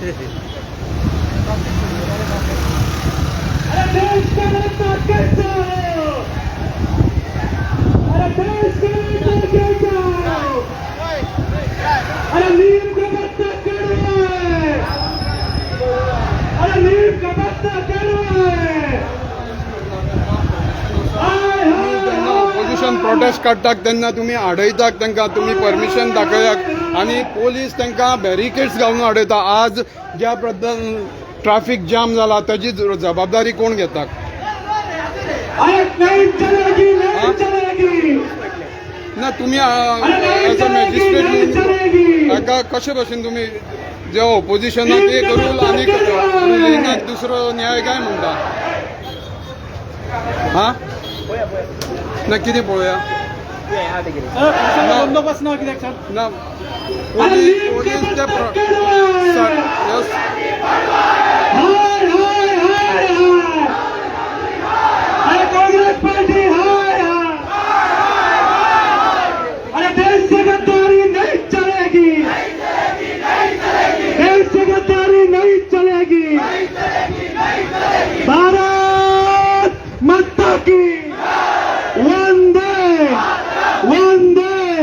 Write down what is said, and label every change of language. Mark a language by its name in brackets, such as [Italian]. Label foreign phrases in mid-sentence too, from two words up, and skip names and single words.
[Hindi] अरे देश का नेता कैसा हो, अरे देश का नेता कैसा हो, अरे नीम का पत्ता कड़वा है, अरे नीम का पत्ता कड़वा है। हाय हाय [Konkani] ऑपोजिशन प्रोटेस्ट काडटाक तेन्ना तुमी आडयतात तांकां, तुमी परमिशन दाखयात आणि पोलीस तांकां बॅरिकेड्स घालून आडयता। आज ज्या बद्दल ट्रॅफिक जाम जाला ताची जबाबदारी कोण घेता? [Hindi] अरे नहीं चलेगी नहीं चलेगी, [Konkani] ना तुम्ही [Hindi] नहीं [English] as a [Hindi] चलेगी नहीं [English] मॅजिस्ट्रेट [Hindi] चलेगी। [Konkani] ताका कशे भशेन तुम्ही जे ऑपोजिशनाक एक रूल आनी रुलिंगाक दुसरो न्याय काय म्हणटा? हा ना कितें पळोवया बंदोबस्त ना कित्याक सर ना पोलीस ते [Hindi] हाय हाय हाय हाय, अरे कांग्रेस पार्टी हाय हाय, अरे देश से गद्दारी नहीं चलेगी, देश से गद्दारी नहीं चलेगी। भारत माता की वंदे वंदे।